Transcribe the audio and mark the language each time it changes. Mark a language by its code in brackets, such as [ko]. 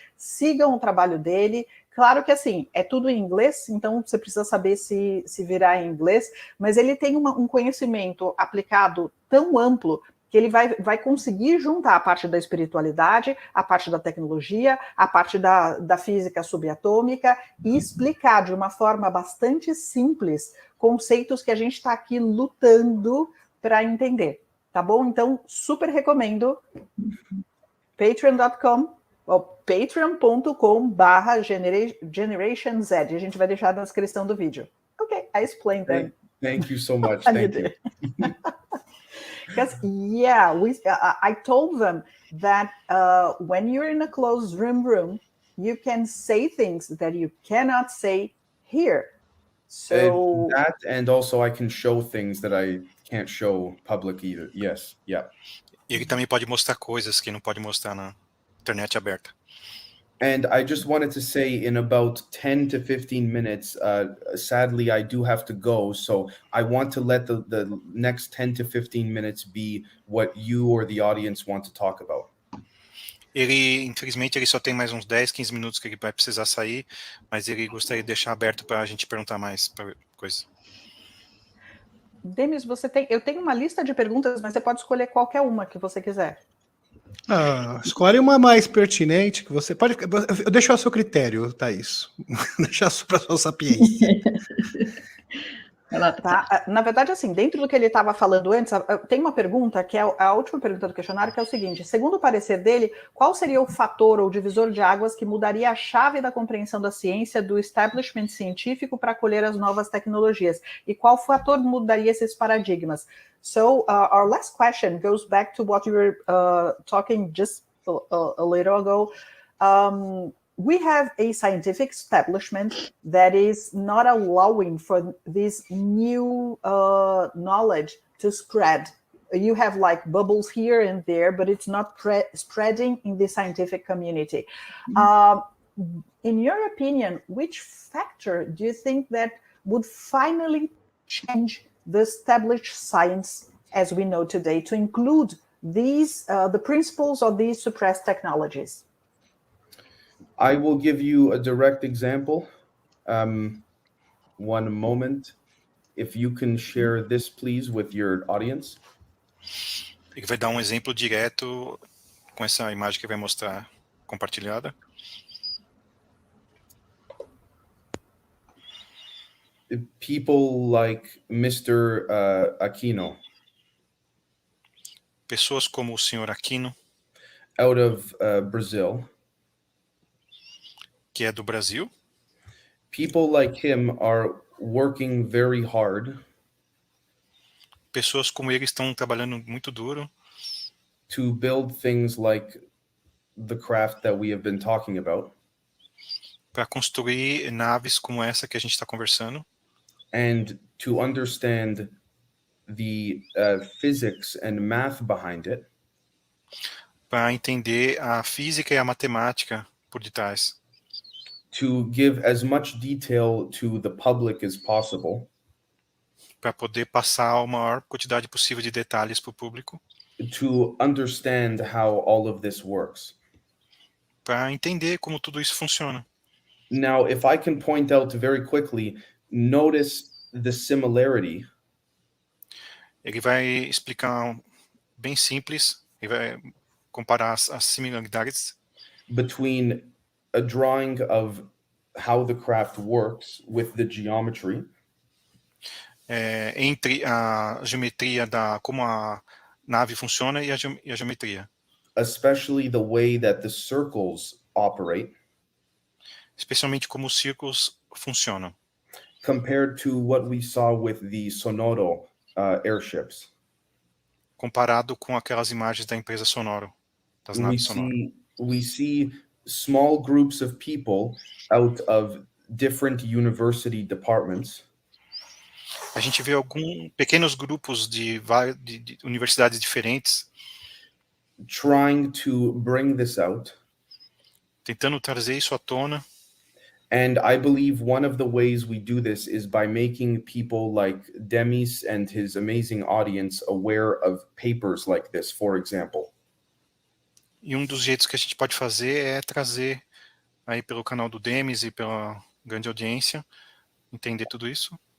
[pt] Sigam o trabalho dele. Claro que assim, é tudo em inglês, então você precisa saber se virar em inglês, mas ele tem um conhecimento aplicado tão amplo que ele vai conseguir juntar a parte da espiritualidade, a parte da tecnologia, a parte da física subatômica e explicar de uma forma bastante simples conceitos que a gente está aqui lutando para entender, tá bom? Então, super recomendo patreon.com ou patreon.com/Generation Z. A gente vai deixar na descrição do vídeo. [en] Ok, I explained that. Thank you so much. Thank you. Because I told them that when you're in a closed room, you can say things that you cannot say here. So that, and also I can show things that I can't show public either. Yes, yeah. [pt] Ele também pode mostrar coisas que não pode mostrar na internet aberta. [en] And I just wanted to say, in about 10 to 15 minutes, sadly, I do have to go. So I want to let the next 10 to 15 minutes be what you or the audience want to talk about. [pt] Infelizmente, ele só tem mais uns 10, 15 minutos que ele vai precisar sair, mas ele gostaria de deixar aberto para a gente perguntar mais coisas. Demis, eu tenho uma lista de perguntas, mas você pode escolher qualquer uma que você quiser. Escolhe uma mais pertinente que você pode. Eu deixo ao seu critério, Thaís. Deixar para a sua sapiência. Tá? Na verdade, assim, dentro do que ele estava falando antes, tem uma pergunta que é a última pergunta do questionário, que é o seguinte: segundo o parecer dele, qual seria o fator ou divisor de águas que mudaria a chave da compreensão da ciência, do establishment científico para acolher as novas tecnologias? E qual fator mudaria esses paradigmas? [en] So, our last question goes back to what you were talking just a little ago. We have a scientific establishment that is not allowing for this new knowledge to spread. You have like bubbles here and there, but it's not spreading in the scientific community. In your opinion, which factor do you think that would finally change the established science as we know today to include these the principles of these suppressed technologies? I will give you a direct example. One moment. If you can share this, please, with your audience. [pt] Ele vai dar um exemplo direto com essa imagem que vai mostrar compartilhada. [en] People like Mr. Aquino. [pt] Pessoas como o Sr. Aquino, [en] out of Brazil. [pt] Que é do Brasil. [en] People like him are working very hard. [pt] Pessoas como ele estão trabalhando muito duro. [en] To build things like the craft that we have been talking about. [pt] Para construir naves como essa que a gente está conversando. [en] And to understand the physics and math behind it. [pt] Para entender a física e a matemática por detrás. [en] To give as much detail to the public as possible. [pt] Para poder passar a maior quantidade possível de detalhes para o público. [en] To understand how all of this works. [pt] Para entender como tudo isso funciona. [en] Now, if I can point out very quickly, notice the similarity. [pt] Ele vai explicar bem simples, ele vai comparar as similaridades [en] between a drawing of how the craft works with the geometry. [pt] entre a geometria da como a nave funciona e a geometria, [en] especially the way that the circles operate, [pt] especialmente como os círculos funcionam, [en] compared to what we saw with the Sonoro airships. [pt] comparado com aquelas imagens da empresa Sonoro, das [en] We [pt] naves Sonoro. [en] see small groups of people out of different university departments [pt] A gente vê alguns pequenos grupos de universidades diferentes [en] trying to bring this out. [pt] tentando trazer isso à tona. [en] And I believe one of the ways we do this is by making people like Demis and his amazing audience aware of papers like this, for example. [pt] E um dos jeitos que a gente pode fazer é trazer aí pelo canal do Demis e pela grande audiência, entender tudo isso.